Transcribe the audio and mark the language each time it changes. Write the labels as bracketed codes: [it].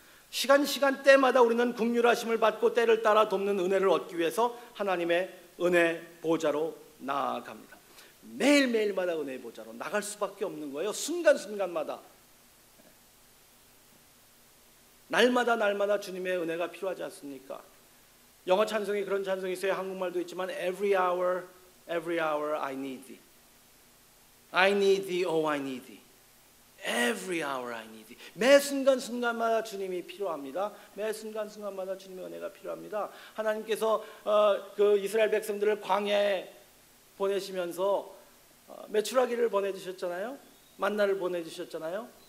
[ko] 시간시간때마다 우리는 긍휼하심을 받고 때를 따라 돕는 은혜를 얻기 위해서 하나님의 은혜 보좌로 나아갑니다. 매일매일마다 은혜의 보좌로 나갈 수밖에 없는 거예요. 순간순간마다. 날마다 주님의 은혜가 필요하지 않습니까? 영어 찬송에 그런 찬송이 있어요. 한국말도 있지만 [en] Every hour I need thee. I need thee, oh I need thee. Every hour I need thee. [ko] 매 순간순간마다 주님이 필요합니다. 매 순간순간마다 주님의 은혜가 필요합니다. 하나님께서 그 이스라엘 백성들을 광야에 보내시면서 메추라기를 보내주셨잖아요. 만나를 보내주셨잖아요.